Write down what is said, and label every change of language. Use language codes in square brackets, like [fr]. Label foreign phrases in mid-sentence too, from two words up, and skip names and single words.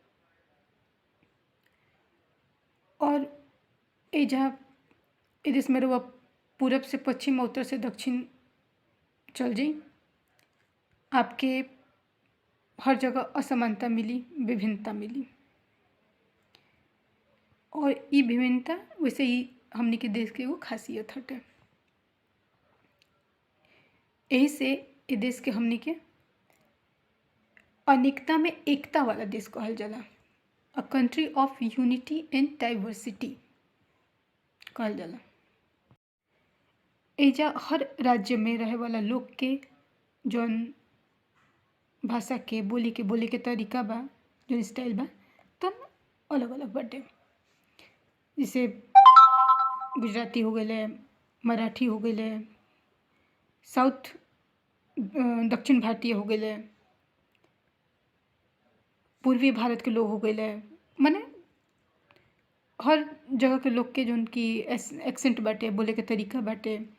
[bho] और एजा ए देश में रउआ पूरब से पश्चिम, उत्तर से दक्षिण चल जाई, आपके हर जगह असमानता मिली, विभिन्नता मिली। और ई विभिन्नता वैसे ही हमनी के देश के एगो खासियत हटे। यही से ए देश के हमनी के अनेकता में एकता वाला देश कहल जाला। [en] A country of unity and diversity [bho] कहल जाला। एजा हर राज्य में रहे वाला लोग के जौन भाषा के, बोली के तरीका बा, जौन स्टाइल बा तब अलग अलग बाटे। जैसे गुजराती हो गए, मराठी हो गए, साउथ दक्षिण भारतीय हो गए, पूर्वी भारत के लोग हो गए, माने हर जगह के लोग के जौन की एक्सेंट बाटे, बोले के तरीका बाटे।